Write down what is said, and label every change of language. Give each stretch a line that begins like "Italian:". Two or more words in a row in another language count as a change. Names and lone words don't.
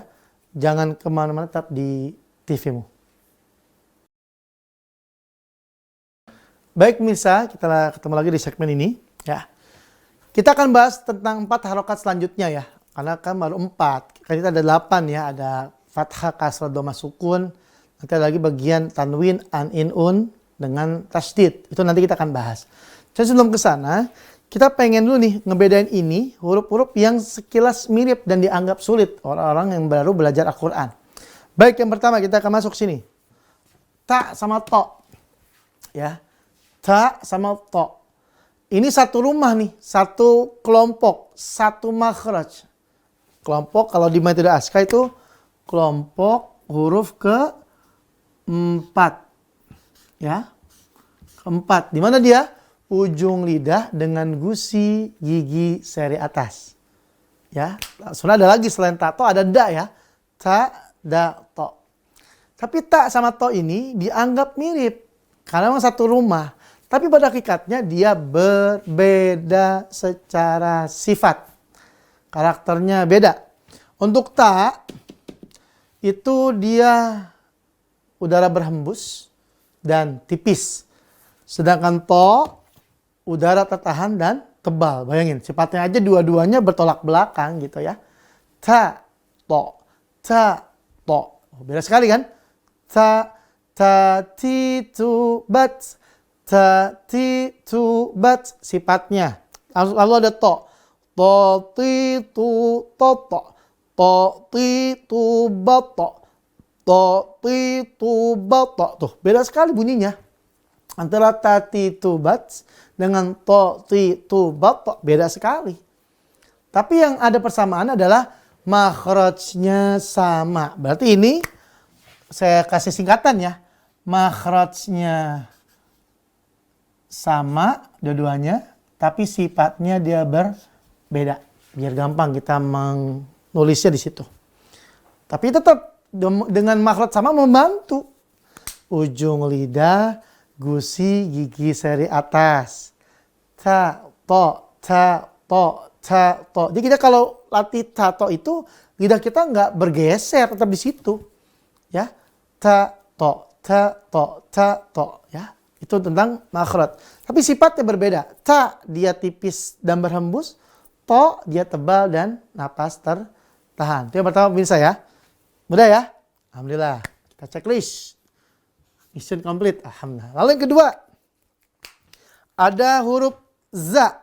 Indonesian: Jangan kemana-mana, tetap di TV-mu. Baik pemirsa, kita ketemu lagi di segmen ini ya. Kita akan bahas tentang 4 harokat selanjutnya ya. Karena kan baru 4, kan kita ada 8 ya, ada fathah, kasrah, dhamma, sukun. Nanti ada lagi bagian tanwin, an, in, un dengan tasydid. Itu nanti kita akan bahas. Jadi sebelum ke sana, kita pengen dulu nih ngebedain ini huruf-huruf yang sekilas mirip dan dianggap sulit orang-orang yang baru belajar Al-Quran. Baik, yang pertama kita akan masuk sini. Ta sama to. Ya. Ta sama to. Ini satu rumah nih, satu kelompok, satu makhraj. Kelompok kalau di metode Aska itu kelompok huruf ke-4. Ya. Keempat. Di mana dia? Ujung lidah dengan gusi gigi seri atas. Ya. Sebenarnya ada lagi selain ta to ada da ya. Ta, da, to. Tapi ta sama to ini dianggap mirip karena memang satu rumah. Tapi pada hakikatnya dia berbeda secara sifat. Karakternya beda. Untuk ta, itu dia udara berhembus dan tipis. Sedangkan to, udara tertahan dan tebal. Bayangin, sifatnya aja dua-duanya bertolak belakang gitu ya. Ta, to, ta, to. Beda sekali kan? Ta, ta, ti, tu, bat. Ta, ti, tu, bat. Sifatnya. Lalu ada to. To, ti, tu, to, to. To, ti, tu, bat, to. To, ti, tu, bat, to. Tuh, beda sekali bunyinya. Antara ta, ti, tu, bat dengan to, ti, tu, bat, to. Beda sekali. Tapi yang ada persamaan adalah makhrajnya sama. Berarti ini saya kasih singkatan ya. Makhrajnya sama dua-duanya, tapi sifatnya dia berbeda. Biar gampang kita menulisnya di situ. Tapi tetap dengan makhraj sama membantu. Ujung lidah, gusi gigi seri atas. Ta, to, ta, to, ta, to. Jadi kita kalau latih ta, to itu lidah kita nggak bergeser, tetap di situ. Ya, ta, to, ta, to, ta, to. Ya. Itu tentang makhraj. Tapi sifatnya berbeda. Ta dia tipis dan berhembus. To dia tebal dan napas tertahan. Itu yang pertama pemirsa ya. Mudah ya? Alhamdulillah. Kita checklist.
English: Mission complete.
Indonesian: Alhamdulillah. Lalu yang kedua. Ada huruf za.